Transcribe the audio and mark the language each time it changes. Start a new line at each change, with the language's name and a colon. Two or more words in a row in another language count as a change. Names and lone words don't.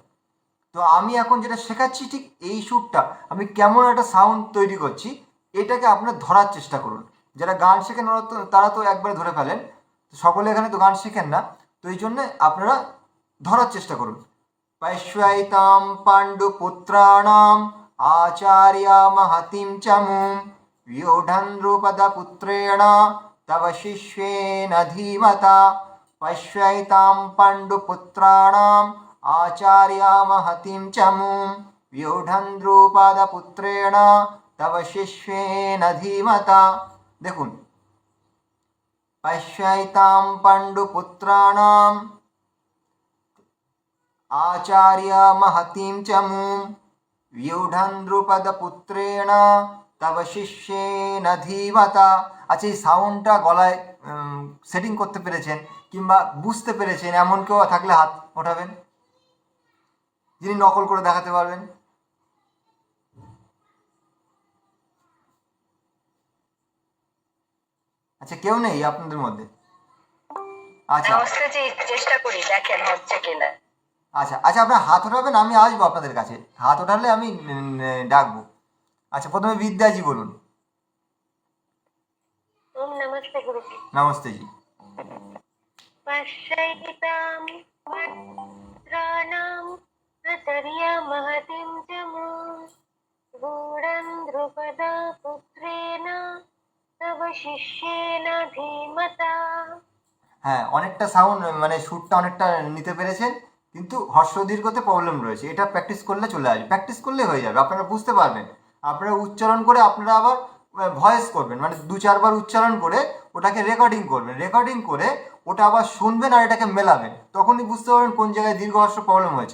Bangla: তো আমি এখন যেটা শেখাচ্ছি ঠিক এই সুরটা আমি কেমন একটা সাউন্ড তৈরি করছি এটাকে আপনারা ধরার চেষ্টা করুন। যারা গান শেখেন ওরা তো তারা তো একবারে ধরে ফেলেন, সকলে এখানে তো গান শেখেন না, তো এই জন্যে আপনারা ধরার চেষ্টা করুন।
Sanskrit: পশ্যৈতাম পাণ্ডুপুত্রাণাম আচার্য মহতিম চ মুম व्यूढन्द्रुपदपुत्रेण तव शिष्येन धीमता। पश्यैतां पाण्डुपुत्राणाम् आचार्य महतीं च मुं व्यूढन्द्रुपदपुत्रेण तव शिष्येन धीमता। দেখুন, पश्यैतां पाण्डुपुत्राणाम् आचार्य महतीं च मुं व्यूढन्द्रुपदपुत्रेण तव शिष्येन धीमता।
Bangla: আচ্ছা, এই সাউন্ডটা গলায় সেটিং করতে পেরেছেন কিংবা বুঝতে পেরেছেন এমন কেউ থাকলে হাত ওঠাবেন, যিনি নকল করে দেখাতে পারবেন। আচ্ছা, কেউ নেই আপনাদের মধ্যে? আচ্ছা নমস্তে জি, চেষ্টা করি দেখেন হচ্ছে কিনা। আচ্ছা আচ্ছা, আপনার হাত ওঠাবেন, আমি আসবো আপনাদের কাছে, হাত ওঠালে আমি ডাকবো। আচ্ছা, প্রথমে বিদ্যাজি বলুন।
Hindi: ओम नमस्ते गुरुजी।
Bangla: নমস্তে জি।
Sanskrit: पश्यैतां पुत्राणाम् आचार्य महतीं च मुं गूढन्द्रुपदपुत्रेण तव शिष्येन धीमता।
Bangla: হ্যাঁ, অনেকটা সাউন্ড মানে সুরটা অনেকটা নিতে পেরেছেন, কিন্তু হর্ষ দীর্ঘতে প্রবলেম রয়েছে। এটা প্র্যাকটিস করলে চলে আসবে, প্র্যাকটিস করলে হয়ে যাবে, আপনারা বুঝতে পারবেন। আপনারা উচ্চারণ করে আপনারা আবার ভয়েস করবেন, মানে 2-4 বার উচ্চারণ করে ওটাকে রেকর্ডিং করবেন, রেকর্ডিং করে ওটা আবার শুনবেন আর এটাকে মেলাবেন, তখনই বুঝতে পারবেন কোন জায়গায় দীর্ঘ হর্ষ প্রবলেম হয়েছে।